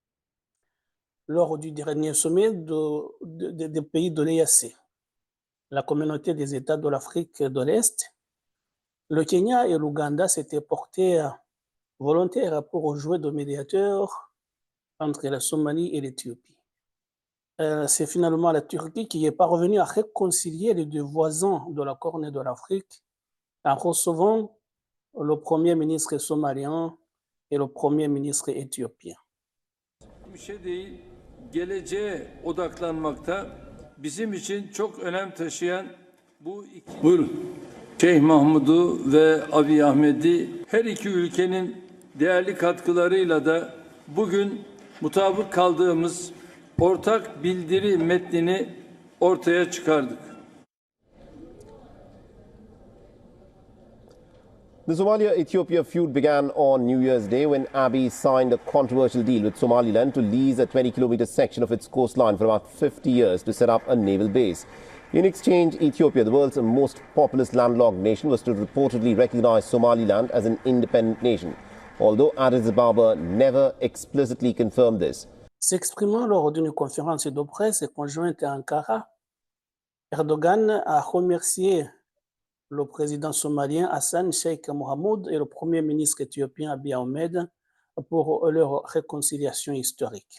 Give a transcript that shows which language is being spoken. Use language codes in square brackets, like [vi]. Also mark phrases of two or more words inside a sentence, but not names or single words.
[fr] Lors du dernier sommet des pays de l'EAC, la communauté des États de l'Afrique de l'Est, le Kenya et l'Ouganda s'étaient portés volontaires pour jouer de médiateurs entre la Somalie et l'Éthiopie. C'est finalement la Turquie qui est parvenue à réconcilier les deux voisins de la Corne de l'Afrique en recevant le Premier ministre somalien et le Premier ministre éthiopien. [tr] Bir şey değil, geleceğe odaklanmakta bizim için çok önem taşıyan bu iki... Buyurun. Şeyh Mahmud'u ve Abiy Ahmed'i her iki ülkenin değerli katkılarıyla da bugün mutabık kaldığımız ortak bildiri metnini ortaya çıkardık. [en] The Somalia-Ethiopia feud began on New Year's Day when Abiy signed a controversial deal with Somaliland to lease a 20-kilometer section of its coastline for about 50 years to set up a naval base. In exchange, Ethiopia, the world's most populous landlocked nation, was to reportedly recognize Somaliland as an independent nation, although Addis Ababa never explicitly confirmed this. [fr] S'exprimant lors d'une conférence de presse conjointe à Ankara, Erdogan a remercié le président somalien Hassan Sheikh Mohamud et le premier ministre éthiopien Abiy Ahmed pour leur réconciliation historique.